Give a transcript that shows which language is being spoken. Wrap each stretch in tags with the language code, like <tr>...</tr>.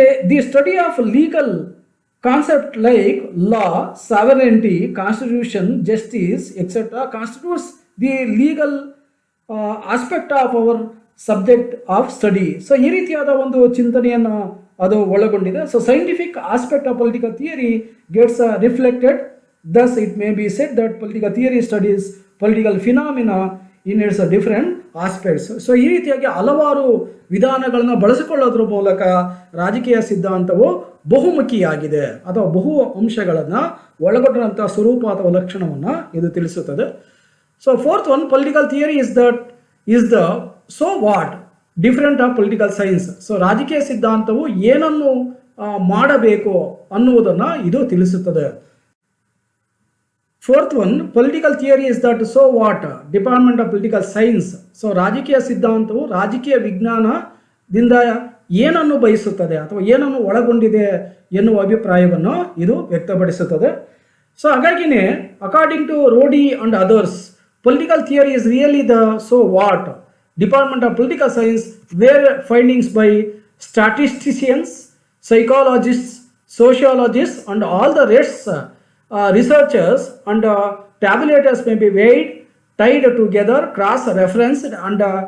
<en>The study of legal concept like law, sovereignty, constitution, justice etcetera constitutes the legal aspect of our subject of study.</en> <kn>So ಈ ರೀತಿಯಾದ ಒಂದು ಚಿಂತನೆಯನ್ನು ಅದು ಒಳಗೊಂಡಿದೆ. So</kn> <en>Scientific aspect of political theory gets reflected. Thus, it may be said that political theory studies political phenomena in its different aspects.</en> <kn>So ಈ ರೀತಿಯಾಗಿ ಹಲವಾರು ವಿಧಾನಗಳನ್ನು ಬಳಸಿಕೊಳ್ಳೋದ್ರ ಮೂಲಕ ರಾಜಕೀಯ ಸಿದ್ಧಾಂತವು ಬಹುಮುಖಿಯಾಗಿದೆ ಅಥವಾ ಬಹು ಅಂಶಗಳನ್ನು ಒಳಗೊಂಡಂಥ ಸ್ವರೂಪ ಅಥವಾ ಲಕ್ಷಣವನ್ನು ಇದು ತಿಳಿಸುತ್ತದೆ.</kn> <en>So fourth one, political theory is the so what different of political science.</en> <kn>So ರಾಜಕೀಯ ಸಿದ್ಧಾಂತವು ಏನನ್ನು ಮಾಡಬೇಕು ಅನ್ನುವುದನ್ನು ಇದು ತಿಳಿಸುತ್ತದೆ.</kn> <en>Fourth one, political theory is that so what department of political science.</en> <kn>So ರಾಜಕೀಯ ಸಿದ್ಧಾಂತವು ರಾಜಕೀಯ ವಿಜ್ಞಾನದಿಂದ ಏನನ್ನು ಬಯಸುತ್ತದೆ ಅಥವಾ ಏನನ್ನು ಒಳಗೊಂಡಿದೆ ಎನ್ನುವ ಅಭಿಪ್ರಾಯವನ್ನು ಇದು ವ್ಯಕ್ತಪಡಿಸುತ್ತದೆ. ಸೊ ಹಾಗಾಗಿನೇ</kn> <en>according to Rodee and others, political theory is really the so what department of political science where findings by statisticians, psychologists, sociologists and all the rest researchers and tabulators may be weighed, tied together, cross-referenced and</en>